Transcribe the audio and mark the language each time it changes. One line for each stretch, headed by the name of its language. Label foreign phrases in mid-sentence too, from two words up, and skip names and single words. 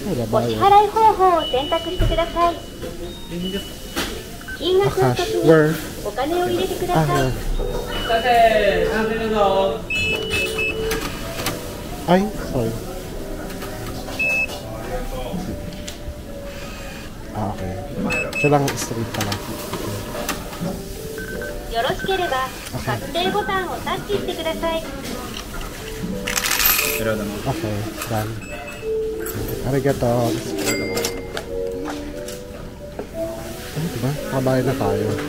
Filipino: magbabayad.
Japanese: 支払い方法を選択してください。金額の
English: Cash.
Japanese: 時に
English: Where?
Japanese: お金を入れてください。
English: Here. Ay, sorry. Okay.
Filipino: Siya lang straight pala.
Japanese: よろしければ確定ボタンをタッチしてください。
English: Okay, done.
Japanese: Arigato.
Filipino: Ano diba? Kabayad na tayo.